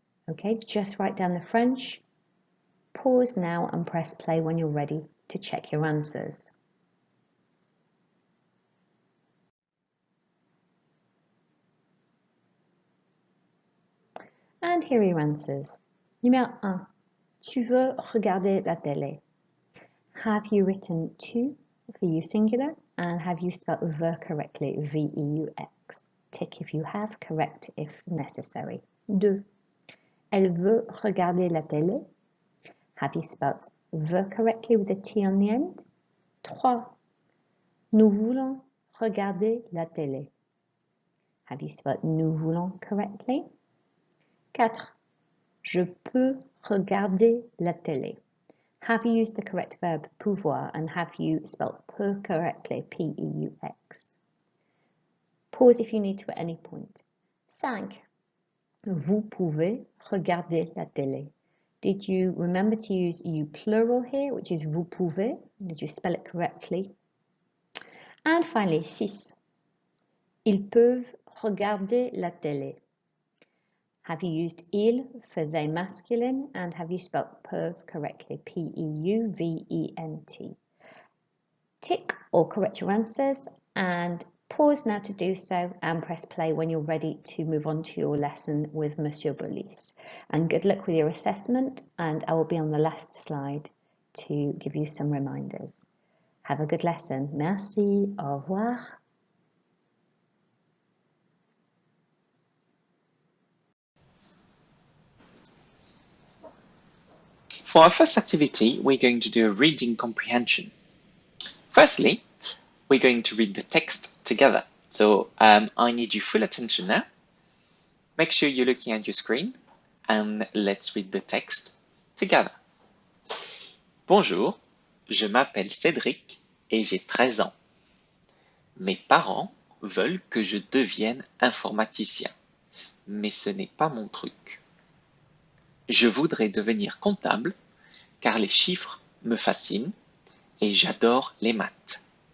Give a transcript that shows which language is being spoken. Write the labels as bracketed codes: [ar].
[en] Okay, just write down the French. Pause now and press play when you're ready to check your answers. And here are your answers. [fr] Numéro 1. Tu veux regarder la télé. [en] Have you written tu for you singular, and have you spelled veux correctly, V-E-U-X? Tick if you have, correct if necessary. 2. [fr] Elle veut regarder la télé. [en] Have you spelled veut correctly with a T on the end? 3. [fr] Nous voulons regarder la télé. [en] Have you spelled nous voulons correctly? 4. [fr] Je peux regarder la télé. [en] Have you used the correct verb pouvoir, and have you spelled peut correctly, P-E-U-X? Pause if you need to at any point. 5. [fr] Vous pouvez regarder la télé. [en] Did you remember to use you plural here, which is vous pouvez? Did you spell it correctly? And finally, 6. [fr] Ils peuvent regarder la télé. [en] Have you used il for they masculine, and have you spelled peuvent correctly, P-E-U-V-E-N-T? Tick or correct your answers and pause now to do so, and press play when you're ready to move on to your lesson with Monsieur Bolis. And good luck with your assessment, and I will be on the last slide to give you some reminders. Have a good lesson. [fr] Merci. Au revoir. [en] For our first activity, we're going to do a reading comprehension. Firstly, we're going to read the text together. So I need your full attention now. Make sure you're looking at your screen and let's read the text together. [fr] Bonjour, je m'appelle Cédric et j'ai 13 ans. Mes parents veulent que je devienne informaticien, mais ce n'est pas mon truc. Je voudrais devenir comptable car les chiffres me fascinent et j'adore les maths.